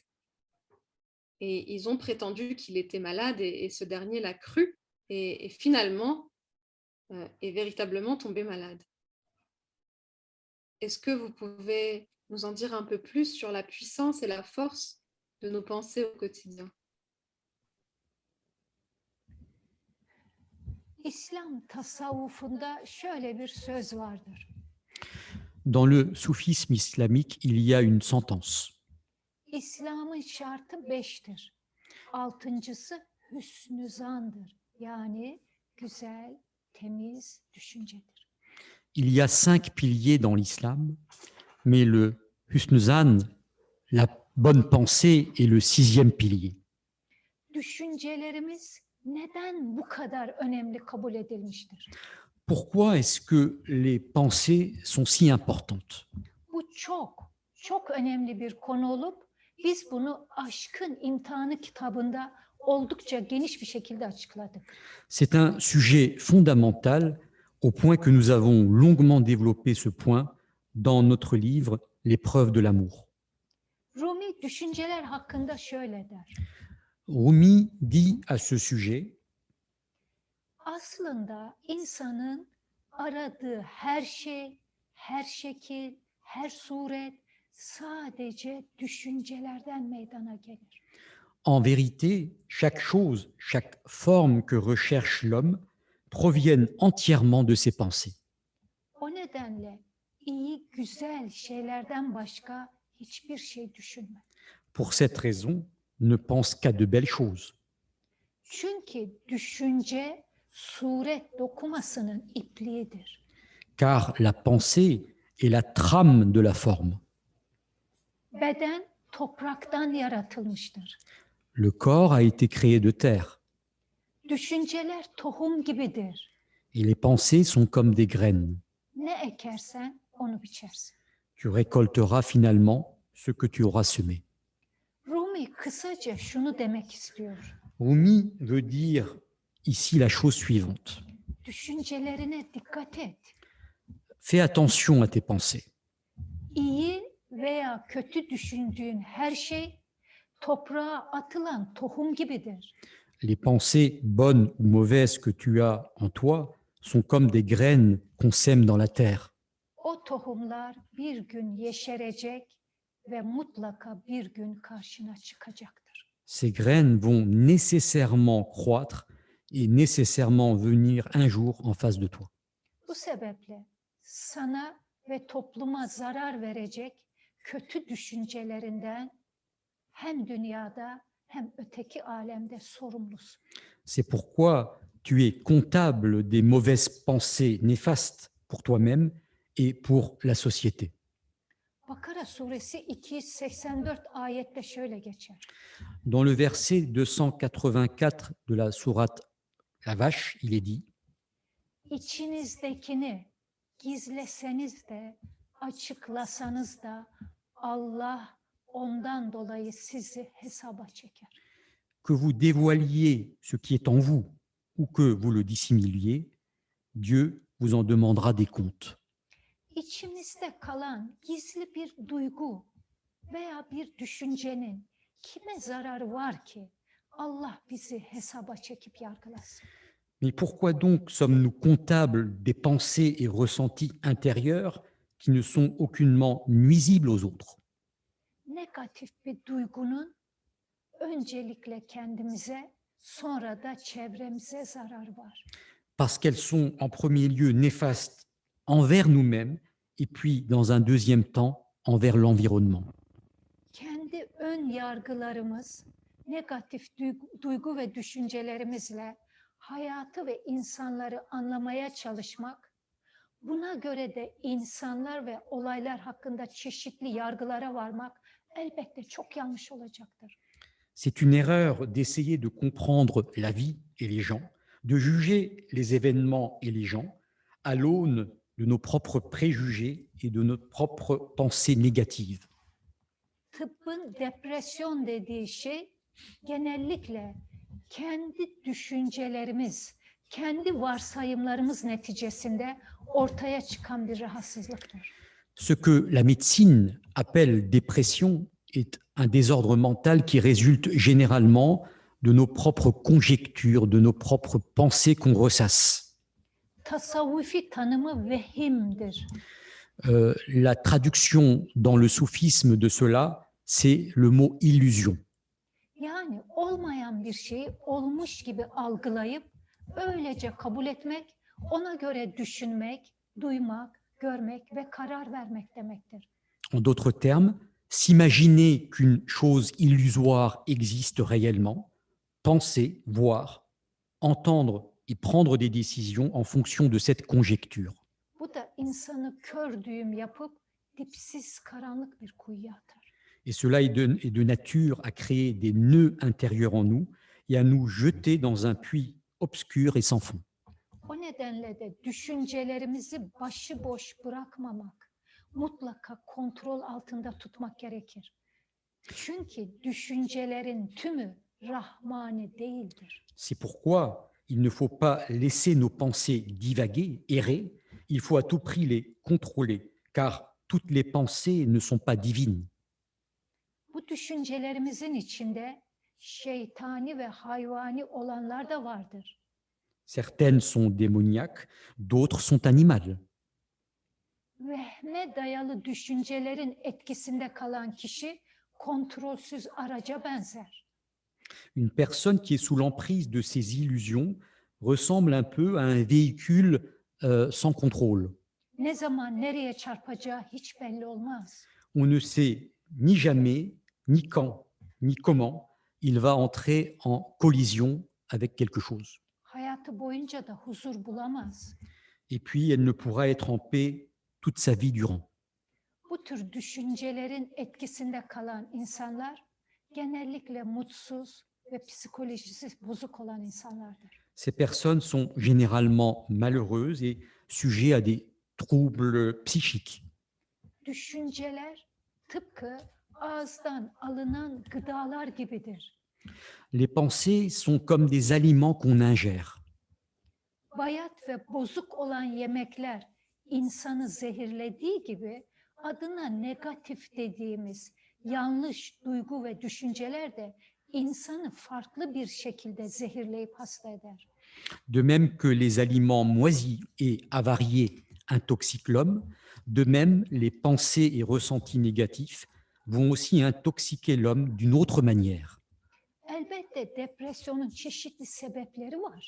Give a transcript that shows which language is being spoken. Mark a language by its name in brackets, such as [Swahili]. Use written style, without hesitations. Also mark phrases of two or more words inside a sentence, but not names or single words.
[French] Et ils ont prétendu qu'il était malade et ce dernier l'a cru et finalement est véritablement tombé malade. Est-ce que vous pouvez nous en dire un peu plus sur la puissance et la force de nos pensées au quotidien? [Turkish] İslam tasavvufunda şöyle bir söz vardır. [French] Dans le soufisme islamique, il y a une sentence. [Turkish] İslam'ın şartı 5'tir. 6.'sı hüsnü zandır. Yani güzel, temiz düşüncedir. [French] Il y a 5 piliers dans l'islam, mais le [Turkish] husn zan, [French] la bonne pensée, est le 6e pilier. [Turkish] Düşüncelerimiz neden bu kadar önemli kabul edilmiştir? [French] Pourquoi est-ce que les pensées sont si importantes? [Turkish] Bu çok önemli bir konu olup biz bunu Aşkın İmtihanı kitabında oldukça geniş bir şekilde açıkladık. [French] C'est un sujet fondamental au point que nous avons longuement développé ce point dans notre livre L'épreuve de l'amour. [Turkish] Rumi düşünceler hakkında şöyle der. [French] Rumi dit à ce sujet: [Turkish] Aslında insanın aradığı her şey, her şekil, her suret sadece düşüncelerden meydana gelir. [French] En vérité, chaque chose, chaque forme que recherche l'homme proviennent entièrement de ses pensées. [Turkish] O nedenle iyi, güzel şeylerden başka hiçbir şey düşünme. [French] Pour cette raison, ne pense qu'à de belles choses. [Turkish] Çünkü düşünce suret dokumasının ipliğidir. [French] Car la pensée est la trame de la forme. [Turkish] Beden topraktan yaratılmıştır. [French] Le corps a été créé de terre [Turkish] Düşünceler tohum gibidir. [French] et les pensées sont comme des graines. [Turkish] Ne ekersen onu biçersin. [French] Tu récolteras finalement ce que tu auras semé. [Turkish] Rumi kısaca şunu demek istiyor. [French] Rumi veut dire ici la chose suivante. [Turkish] Düşüncelerine dikkat et. [French] Fais attention à tes pensées. [Turkish] İyi veya kötü düşündüğün her şey toprağa atılan tohum gibidir. [French] Les pensées bonnes ou mauvaises que tu as en toi sont comme des graines qu'on sème dans la terre. [Turkish] O tohumlar bir gün yeşerecek ve mutlaka bir gün karşına çıkacaktır. [French] Ces graines vont nécessairement croître et nécessairement venir un jour en face de toi. [Turkish] Bu sebeple sana ve topluma zarar verecek kötü düşüncelerinden hem dünyada hem öteki alemde sorumlusun. [French] C'est pourquoi tu es comptable des mauvaises pensées néfastes pour toi-même et pour la société. [Turkish] Bakara suresi 284 ayette şöyle geçer. [French] Dans le verset 284 de la sourate La Vache, il est dit [Turkish] İçinizdekini gizleseniz de açıklasanız da Allah ondan dolayı sizi hesaba çeker. [French] que vous dévoiliez ce qui est en vous ou que vous le dissimiliez, Dieu vous en demandera des comptes. [Turkish] İçimizde kalan gizli bir duygu veya bir düşüncenin kime zararı var ki Allah bizi hesaba çekip yargılasın? [French] Mais pourquoi donc sommes-nous comptables des pensées et ressentis intérieurs qui ne sont aucunement nuisibles aux autres? [Turkish] Negatif bir duygunun öncelikle kendimize, sonra da çevremize zararı var. [French] Parce qu'elles sont en premier lieu néfastes envers nous-mêmes et puis dans un deuxième temps envers l'environnement. [Turkish] Kendi ön yargılarımız, negatif duygu ve düşüncelerimizle hayatı ve insanları anlamaya çalışmak, buna göre de insanlar ve olaylar hakkında çeşitli yargılara varmak elbette çok yanlış olacaktır. [French] C'est une erreur d'essayer de comprendre la vie et les gens, de juger les événements et les gens à l'aune de nos propres préjugés et de notre propre pensée négative. [Turkish] Tıbbın depresyon dediği şey genellikle kendi düşüncelerimiz, kendi varsayımlarımız neticesinde ortaya çıkan bir rahatsızlıktır. [French] Ce que la médecine appelle dépression est un désordre mental qui résulte généralement de nos propres conjectures, de nos propres pensées qu'on ressasse. [Turkish] Tasavvufi tanımı vehimdir. [French] La traduction dans le soufisme de cela, c'est le mot illusion. [Turkish] Yani olmayan bir şeyi olmuş gibi algılayıp öylece kabul etmek, ona göre düşünmek, duymak, görmek ve karar vermek demektir. [French] En d'autres termes, s'imaginer qu'une chose illusoire existe réellement, penser, voir, entendre et prendre des décisions en fonction de cette conjecture. [Turkish] Bu da insanı kör düğüm yapıp dipsiz karanlık bir kuyuya atar. [French] Et cela est de nature à créer des nœuds intérieurs en nous et à nous jeter dans un puits obscur et sans fond. [Turkish] O nedenle de düşüncelerimizi başıboş bırakmamak, mutlaka kontrol altında tutmak gerekir. Çünkü düşüncelerin tümü rahmani değildir. [French] C'est pourquoi il ne faut pas laisser nos pensées divaguer, errer. Il faut à tout prix les contrôler, car toutes les pensées ne sont pas divines. [Turkish] Bu düşüncelerimizin içinde şeytani ve hayvani olanlar da vardır. [French] Certaines sont démoniaques, d'autres sont animales. [Turkish] Vehme dayalı düşüncelerin etkisinde kalan kişi kontrolsüz araca benzer. [French] Une personne qui est sous l'emprise de ces illusions ressemble un peu à un véhicule sans contrôle. [Turkish] Ne zaman nereye çarpacağı hiç belli olmaz. [French] On ne sait ni jamais, ni quand, ni comment il va entrer en collision avec quelque chose. [Turkish] Hayatı boyunca da huzur bulamaz. [French] Et puis, elle ne pourra être en paix toute sa vie durant. [Turkish] Bu tür düşüncelerin etkisinde kalan insanlar genellikle mutsuz ve psikolojisi bozuk olan insanlardır. [French] Ces personnes sont généralement malheureuses et sujets à des troubles psychiques. [Turkish] Düşünceler tıpkı ağızdan alınan gıdalar gibidir. [French] Les pensées sont comme des aliments qu'on ingère. [Turkish] Bayat ve bozuk olan yemekler insanı zehirlediği gibi adına negatif dediğimiz yanlış duygu ve düşünceler de insanı farklı bir şekilde zehirleyip hasta eder. [French] De même que les aliments moisis et avariés intoxiquent l'homme, de même les pensées et ressentis négatifs vont aussi intoxiquer l'homme d'une autre manière. [Turkish] Elbette depresyonun çeşitli sebepleri var.